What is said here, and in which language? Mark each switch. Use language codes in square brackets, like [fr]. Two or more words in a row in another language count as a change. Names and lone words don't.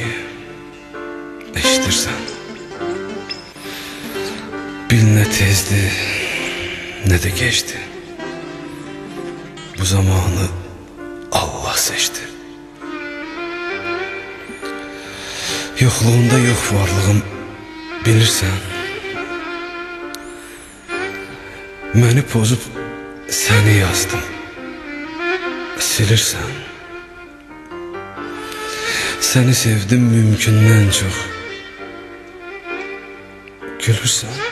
[az] Eşitirsən. Bil ne tezdi, ne de geçti. Bu zamanı Allah seçti. [tr] Yokluğunda yok varlığım, bilirsən. [az] Məni pozub səni yazdım, silirsən. Səni sevdim mümkündən çox, gülürsən.